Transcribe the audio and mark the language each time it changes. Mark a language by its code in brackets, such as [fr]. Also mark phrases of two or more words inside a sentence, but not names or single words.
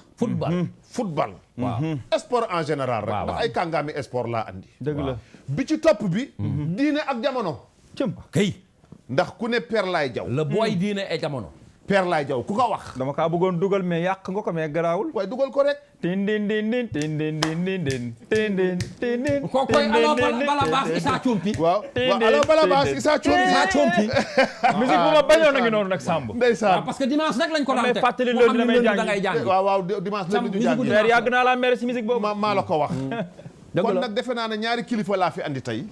[wo] football. waaw [fr] sport en général [wo] rek. waaw ndax ay kàngaami sport laa andi. dëgg la bi ci topp bi. diine ak jamono. cëm kay. ndax ku ne Père Laye Diaw. le booy diine e jamono. Père Laye Diaw ku ko wax. dama kaa bëggoon dugal mais yàq nga ko mais garaawul. waaye dugal ko rek. tin din din din tin din din din din tin din tin din. kookoy alors bala baas Issa Thiompi. waaw waaw alors bala baas Issa Thiompi. musique bu ma bañoon a ngi noonu nag Samb. ndeysaan [fr] parce que dimanche [wo] rek lañ ko daan teg. mais fàttali loolu dina may da ngay jàng. waaw dimanche la ñu jàng. mais yàgg naa laa mere si musique boobu. maa la ko wax. dëgg kon la nag defe naa ne ñaari kilifa laa fi andi tey.